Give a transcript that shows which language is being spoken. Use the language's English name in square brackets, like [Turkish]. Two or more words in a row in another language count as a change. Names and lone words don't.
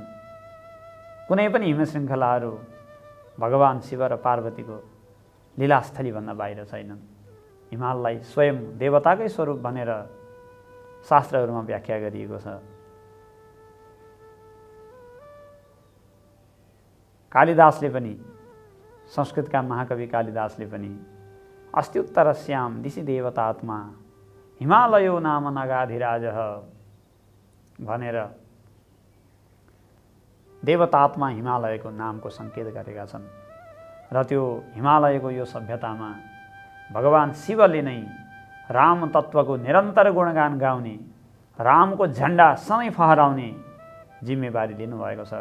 [Nepali] कुनै पनि हिमश्रृङ्खलाहरू भगवान शिव र पार्वतीको लीलास्थलीभन्दा बाहिर छैनन्। हिमाललाई स्वयं देवताकै स्वरूप भनेर शास्त्रहरूमा व्याख्या गरिएको छ। कालिदासले पनि, संस्कृतका महाकवि कालिदासले पनि [Sanskrit] अस्त्युत्तरस्याम दिशि देवतात्मा हिमालयो नाम नगाधिराजः [Nepali] भनेर देवतात्मा हिमालयको नामको सङ्केत गरेका छन् र त्यो हिमालयको यो सभ्यतामा भगवान शिवले नै राम तत्त्वको निरन्तर गुणगान गाउने, रामको झन्डा सधैँ फहराउने जिम्मेवारी लिनुभएको छ।